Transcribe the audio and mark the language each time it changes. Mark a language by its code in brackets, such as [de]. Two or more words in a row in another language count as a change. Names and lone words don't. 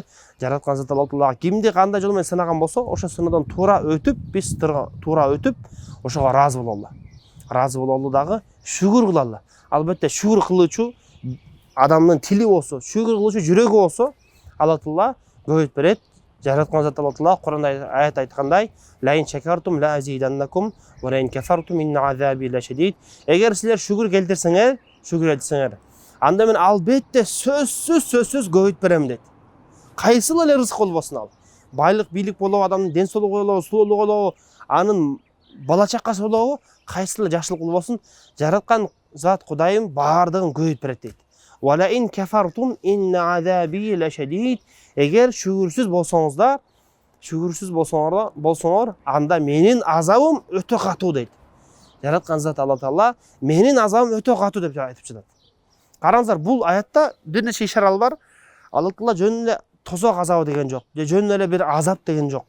[ky] Жараткан зат Алла Таала кимди кандай жол менен сынаган болсо, ошо сыноодан туура өтүп, ошого ыраазы бололу дагы шүгүр кылалы. Албетте шүгүр кылуучу адамдын тили болсо, шүгүр кылуучу жүрөгү болсо, Алла Таала көбөйт берет. Жараткан зат Алла Таала Куранда аят айткандай: [ar] "لئن شكرتم لأزيدنكم ولئن كفرتم إن عذابي لشديد." [ky] Эгер силер шүгүр келтирсеңер, анда мен албетте сөзсүз көбөйт берем дейт. Кайсыл эле рызык болбосун ал. Байлык, бийлик болобу, адамдын ден соолугу болобу, сулуулугу болобу, анын бала чакасы болобу, кайсыл эле жакшылык болбосун, жараткан зат Кудайым баардыгын көбөйт берет дейт. [ar] ولئن كفرتم إن عذابي لشديد. [ky] Эгер шүгүрсүз болсоңор, анда менин азабым өтө катуу дейт. Жараткан зат Алла Таала менин азабым өтө катуу деп айтып жатат. Караңыздар, бул аятта бир нече ишаралар бар. Алла Таала жөн эле тозок азабы деген жок, же жөн эле бир азап деген жок.